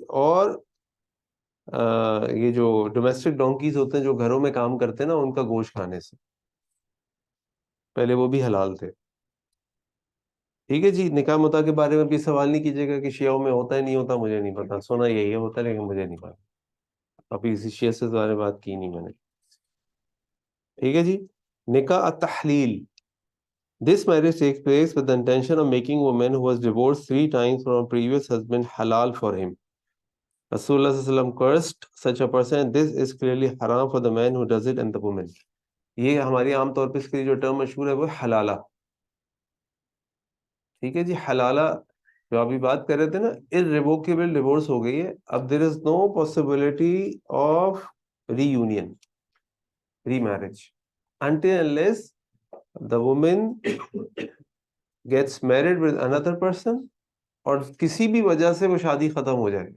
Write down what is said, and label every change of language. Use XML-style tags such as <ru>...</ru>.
<hi>और ये जो डोमेस्टिक डोंकीज होते हैं जो घरों में काम करते हैं ना, उनका गोश्त खाने से, पहले वो भी हलाल थे। ठीक है जी। निकाह मुता के बारे में भी सवाल नहीं कीजिएगा कि शियाओं में होता है नहीं होता, मुझे नहीं पता, सुना यही है होता है, लेकिन मुझे नहीं पता। अभी इसी शिया से बारे में बात की नहीं मैंने। ठीक है जी।</hi> <en>निकाह तहलील, this marriage takes place with the intention of making woman who was divorced 3 times from a previous husband halal for him. Rasulullah sallallahu alaihi wasallam cursed such a person, and this is clearly haram for the man who does it and the woman.</en> <hi>ये हमारी आमतौर पे इसके लिए जो term मशहूर है वो है हलाला। ठीक है जी। हलाला जो अभी बात कर रहे थे ना, इररिवोकेबल डिवोर्स हो गई है, अब</hi> <en>there is no possibility of reunion, remarriage, until unless the woman gets married with another person,</en> <hi>और किसी भी वजह से वो शादी खत्म हो जाए।</hi>